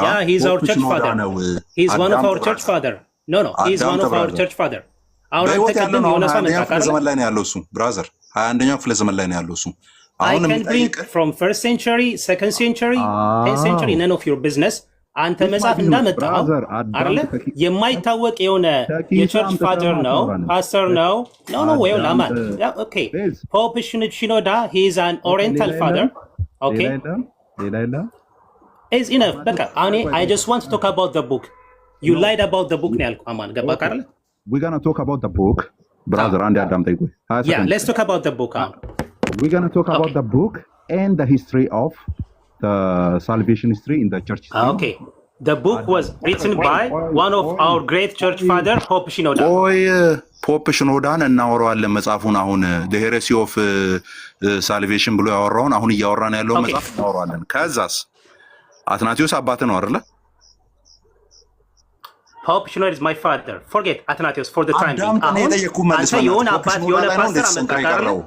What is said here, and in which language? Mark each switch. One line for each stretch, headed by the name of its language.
English: ነው። he's one of our church father. he's one of our church father.
Amharic: በህይወት ያለው ነው። 21ኛው ክፍለ ዘመን ላይ ነው ያለው እሱ ብራዘር፣ 21ኛው ክፍለ ዘመን ላይ ነው ያለው እሱ።
English: I can bring from 1st century, 2nd century, 10th century, none of your business.
Amharic: አንተ መጽሐፍ እንዳመጣ አይደለ? የማይታወቅ የሆነ የቸርች ፋደር ነው፣ ፓስተር ነው። ኖ ወይ ላማን ኦኬ። ፖፕ ሽኖዳ
English: he is an oriental father. Okay, is enough. በቃ I just want to talk about the book. You lied about the book
Amharic: ነው ያልኩህ። አማን ገባ አይደለ?
English: We're going to talk about the book, brother.
Amharic: አንዴ አዳምጠኝ ቆይ።
English: Yeah, let's talk about the book. We're going to talk about the book and the history of the salvation history in the church. Okay. The book was written by one of our great church father, Pope Shinoda.
Amharic: ፖፕ ሽኖዳን እናወራዋለን መጽሐፉን። አሁን
English: the heresy of salvation
Amharic: ብሎ ያወራውን አሁን እያወራን ያለው መጽሐፍ እናወራዋለን። ከዛስ አትናቴዎስ አባት ነው አይደለ?
English: Pope Shenouda is my father. Forget Athanasius for the time being.
Amharic: አዳምጥ ነው የጠየኩህ መልስ አንተ የሆነ አባት የሆነ ፓስተር አመጣው